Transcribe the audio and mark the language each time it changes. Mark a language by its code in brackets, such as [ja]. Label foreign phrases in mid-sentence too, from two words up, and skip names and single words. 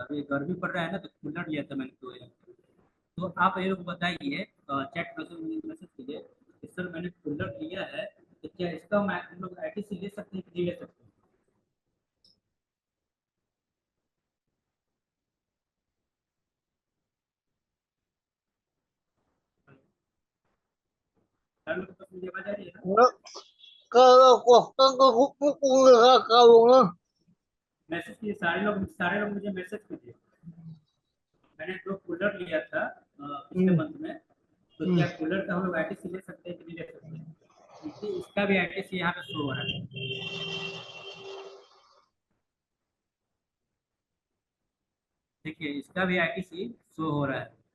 [hi] अभी गर्मी पड़ रहा है ना, तो कूलर लिया था मैंने। तो आप ये लोग बताइए, चैट मैसेज कीजिए कि सर मैंने कूलर लिया है, तो क्या इसका हम लोग ITC ले सकते हैं कि नहीं ले सकते हैं? सर लोग तो मुझे आवाज आ रही है ना? Kalau kosong ke kuku nggak kalau nggak मैसेज कीजिए, सारे लोग मुझे मैसेज कीजिए। मैंने जो कूलर लिया था पिछले मंथ में, तो क्या कूलर का हम लोग ITC ले सकते हैं कि नहीं ले सकते हैं? क्योंकि इसका भी ITC यहाँ पे शो हो रहा है। देखिए इसका भी ITC शो हो रहा है।